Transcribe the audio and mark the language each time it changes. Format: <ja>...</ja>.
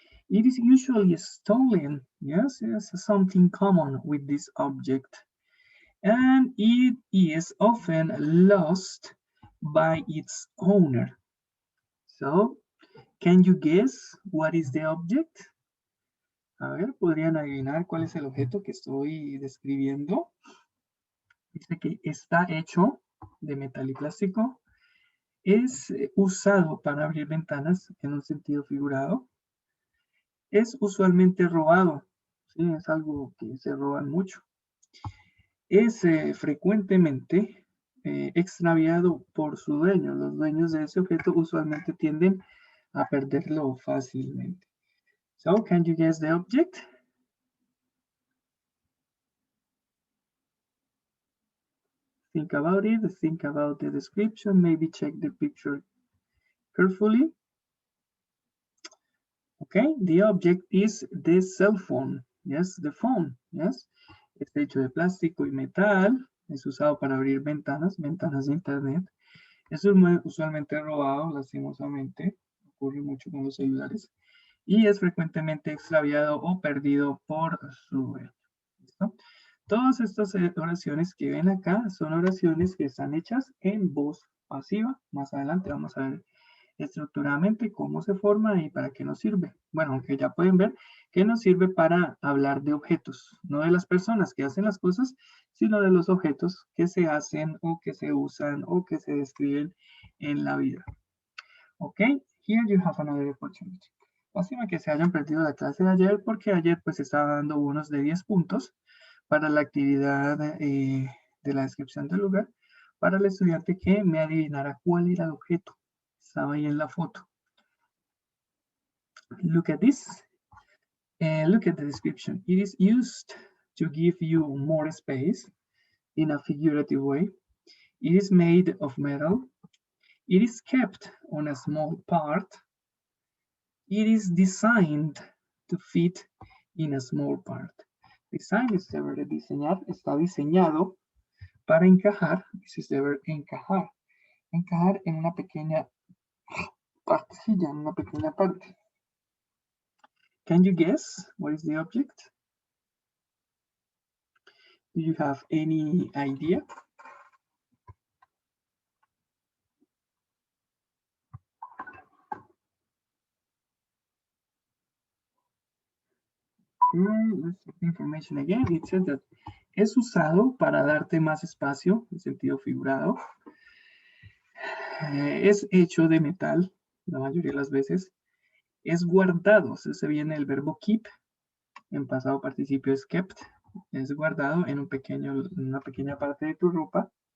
<en>It is usually stolen. Yes, it's something common with this object. And it is often lost by its owner. So, can you guess what is the object?</en> <es>A ver, ¿podrían adivinar cuál es el objeto que estoy describiendo? Dice que está hecho de metal y plástico. Es usado para abrir ventanas en un sentido figurado. Es usualmente robado. ¿Sí? Es algo que se roban mucho. Es frecuentemente extraviado por su dueño. Los dueños de ese objeto usualmente tienden a perderlo fácilmente.</es> <en>So, can you guess the object? Think about it, think about the description, maybe check the picture carefully. Okay, the object is the cell phone. Yes, the phone.</en> <es>Yes, está hecho de plástico y metal. Es usado para abrir ventanas de internet. Es usualmente robado, lastimosamente. Ocurre mucho con los celulares. Y es frecuentemente extraviado o perdido por su dueño. ¿Listo? Todas estas oraciones que ven acá son oraciones que están hechas en voz pasiva. Más adelante vamos a ver estructuradamente cómo se forma y para qué nos sirve. Bueno, aunque ya pueden ver que nos sirve para hablar de objetos, no de las personas que hacen las cosas, sino de los objetos que se hacen o que se usan o que se describen en la vida.</es> <en>Ok, here you have another opportunity.</en> <es>Lástima que se hayan perdido la clase de ayer porque ayer pues estaba dando unos de 10 puntos para la actividad de la descripción del lugar para el estudiante que me adivinara cuál era el objeto. Estaba ahí en la foto.</es> <en>Look at this. Look at the description. It is used to give you more space. in a figurative way. It is made of metal. It is kept on a small part. It is designed to fit in a small part. Design is the verb</en> <es>diseñar, está diseñado para encajar.</es> <en>This is the verb encajar.</en> <es>Encajar en una pequeña partecilla, en una pequeña parte.</es> <en>Can you guess what is the object? Do you have any idea? Let's check the information again. It says that</en> <es>es usado para darte más espacio, en sentido figurado. Es hecho de metal, la mayoría de las veces. Es guardado, se viene el verbo keep. En pasado participio es kept. Es guardado en una pequeña parte de tu ropa.</es>